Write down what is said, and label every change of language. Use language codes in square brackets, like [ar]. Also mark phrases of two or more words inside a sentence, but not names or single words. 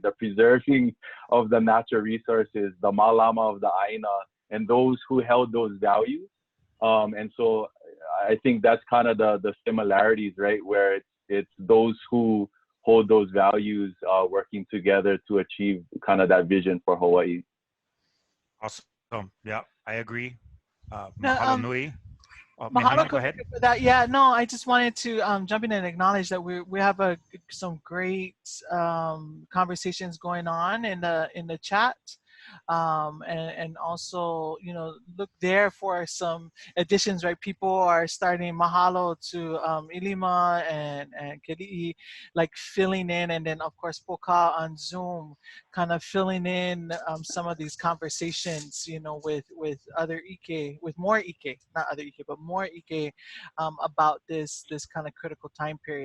[en] The preserving of the natural resources, the malama of the Aina, and those who held those values. And so I think that's kind of the similarities, right? Where it's those who hold those values working together to achieve kind of that vision for Hawaii. Awesome. Yeah, I agree. [haw] Mahalo nui. [en] Mahalo, go ahead. For that. Yeah, no, I just wanted to jump in and acknowledge that we have some great conversations going on in the chat. and also, you know, look there for some additions, right? People are starting mahalo to Ilima and Keli'i, like filling in, and then of course Poka on Zoom, kind of filling in some of these conversations, you know, with other Ike, with more Ike, not other Ike, but more Ike, about this kind of critical time period.